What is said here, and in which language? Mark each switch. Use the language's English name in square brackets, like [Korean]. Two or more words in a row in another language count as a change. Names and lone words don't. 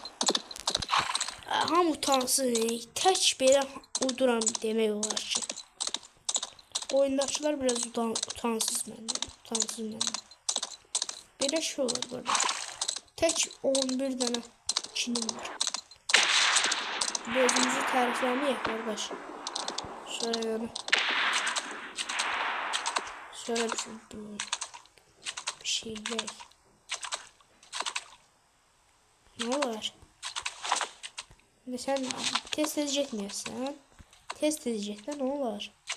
[Azerbaijani] Hamı utansın, tək belə uduram demək olar ki. Oyundakılar biraz utansız məndən. Belə şey olur burada. Tək 11 dənə kinim var. Özümüzü tərifləməyək qardaş. [Turkish] Şöyle bir şey gel. Ne var? Sen test edecek misin? Test edecekler ne olur?